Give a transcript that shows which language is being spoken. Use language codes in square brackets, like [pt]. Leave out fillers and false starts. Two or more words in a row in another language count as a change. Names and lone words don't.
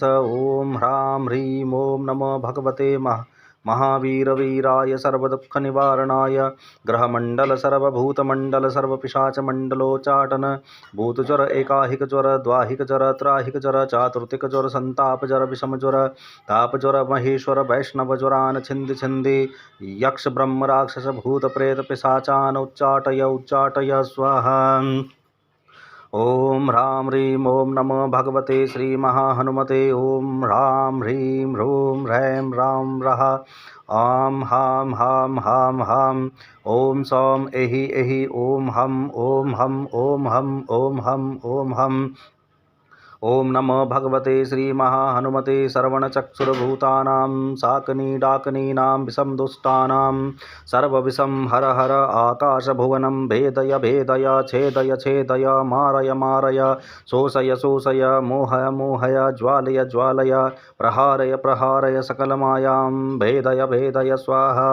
[sa] ओम ह्रां ह्रीं ओं नमो भगवते महावीर वीराय सर्वदुःख निवारणाय ग्रहमंडल सर्वभूतमंडल सर्वपिशाच मंडलोच्चाटन भूतज्वर एकाहिक ज्वर द्वाहिक ज्वर त्राहिक ज्वर चातुर्थिक ज्वर संताप ज्वर विषम ज्वर ताप ज्वर महेश्वर वैष्णव ज्वरान छिंदि छिंदि यक्ष ब्रह्म राक्षस भूत प्रेत पिशाचान उच्चाटय स्वाहा। ओम ह्रां ह्रीं ओं नमो भगवते श्रीमहाहनुमते ओम ह्रां ह्रीं ह्रूं ह्रैं ह्रां रः आं हां हां हां हां ओम सौम एहि एहि ओम हम ओम हम ओम हम ओम हम ओम हम। ओम नमो भगवते श्रीमहाहनुमते सर्वणचक्षुर्भूतानां शाकनी विषम दुष्टानां सर्वविषं हर हर आकाशभुवनं भेदय भेदय छेदय छेदय मारय मारय शोषय शोषय मोहय मोहय ज्वालय ज्वालय प्रहारय प्रहारय सकलमायां भेदय भेदय स्वाहा।